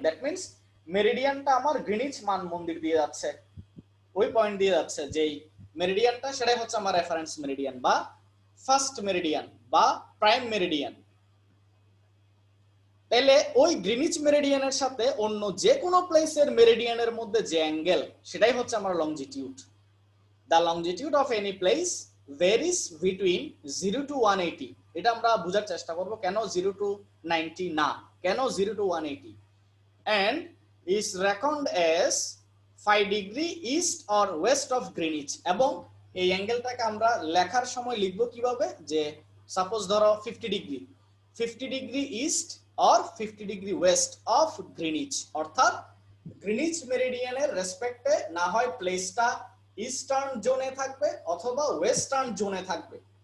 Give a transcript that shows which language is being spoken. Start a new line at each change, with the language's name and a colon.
Bangla: That means মেরিডিয়ানটা আমার Greenidge মান মন্দির দিয়ে যাচ্ছে, ওই পয়েন্ট দিয়ে যাচ্ছে যেই মেরিডিয়ানটা, সেটাই হচ্ছে আমার রেফারেন্স মেরিডিয়ান বা ফার্স্ট মেরিডিয়ান বা প্রাইম মেরিডিয়ান। তাহলে ওই গ্রিনিচ মেরিডিয়ানের সাথে অন্য যে কোনো প্লেসের মেরিডিয়ানের মধ্যে যে অ্যাঙ্গেল, সেটাই হচ্ছে আমার লংজিটিউড।
English: The longitude of any place varies between 0 to 180।
Bangla: এটা আমরা বোঝার চেষ্টা করব কেন 0 to 90 না, কেন 0 to 180,
English: and is reckoned as 5 degree east or west of Greenwich।
Bangla: এবং এই অ্যাঙ্গেলটাকে আমরা লেখার সময় লিখব কিভাবে, যে সাপোজ ধরো 50 degree east or 50 degree West of Greenidge, অর্থাৎ গ্রিনিচ মেরিডিয়ানের রেসপেক্টে না হয় প্লেসটা ইস্টার্ন জোনে থাকবে অথবা ওয়েস্টার্ন জোনে থাকবে।